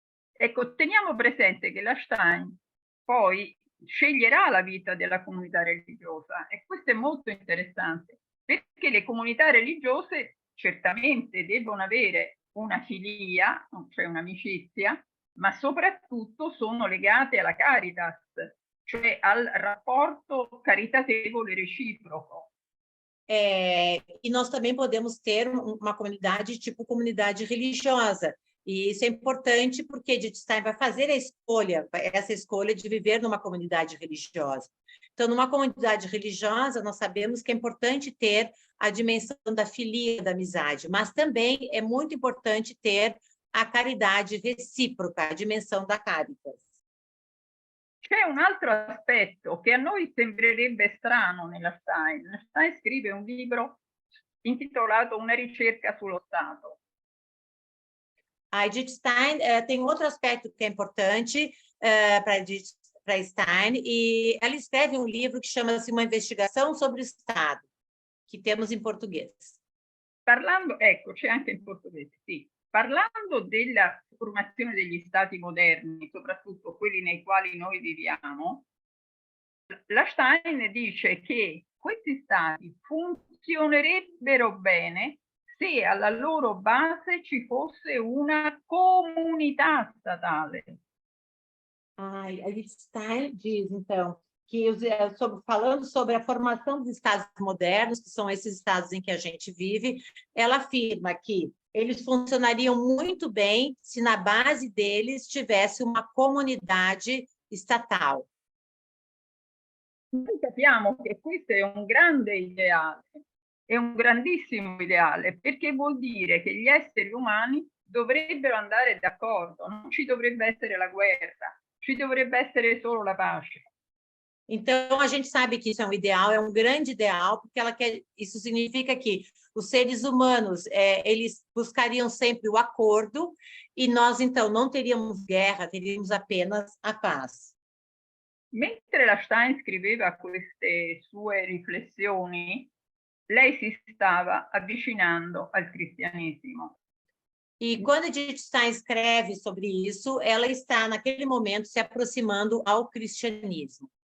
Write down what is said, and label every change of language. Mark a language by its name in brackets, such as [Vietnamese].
[Italian] Ecco, teniamo presente che la Stein poi sceglierà la vita della comunità religiosa e questo è molto interessante perché le comunità religiose certamente devono avere una filia, cioè un'amicizia, ma soprattutto sono legate alla caritas, cioè al rapporto caritatevole reciproco. [Portuguese] E nós também podemos ter uma comunidade tipo comunidade religiosa. E isso é importante porque Edith Stein vai fazer essa escolha de viver numa comunidade religiosa. Então, numa comunidade religiosa, nós sabemos que é importante ter a dimensão da filia, da amizade, mas também é muito importante ter a caridade recíproca, a dimensão da caritas. [Italian] C'è un altro aspetto che a noi sembrerebbe strano nella Stein. La Stein scrive un libro intitolato Una ricerca sullo Stato. [Portuguese] A Edith Stein tem outro aspecto que é importante para Stein, e ela escreve um livro que chama-se Uma investigação sobre o Estado, que temos em português. [Italian] Parlando, ecco, c'è anche in portoghese, sì. Parlando della formazione degli stati moderni, soprattutto quelli nei quali noi viviamo, la Stein dice che questi stati funzionerebbero bene se alla loro base ci fosse una comunità statale. [Portuguese] A Edith Stein diz, então, que falando sobre a formação dos estados modernos, que são esses estados em que a gente vive, ela afirma que eles funcionariam muito bem se na base deles tivesse uma comunidade estatal. [Italian] Noi capiamo che questo è un grande ideale, è un grandissimo ideale, perché vuol dire che gli esseri umani dovrebbero andare d'accordo, non ci dovrebbe essere la guerra, ci dovrebbe essere solo la pace. [Portuguese] Então, a gente sabe que isso é um ideal, é um grande ideal, porque isso significa que os seres humanos, eles buscariam sempre o acordo, e nós, então, não teríamos guerra, teríamos apenas a paz. [Italian] Mentre la Stein scriveva queste sue riflessioni, lei si stava avvicinando al cristianesimo. [Portuguese] E quando Edith Stein escreve sobre isso, ela está, naquele momento, se aproximando ao cristianismo.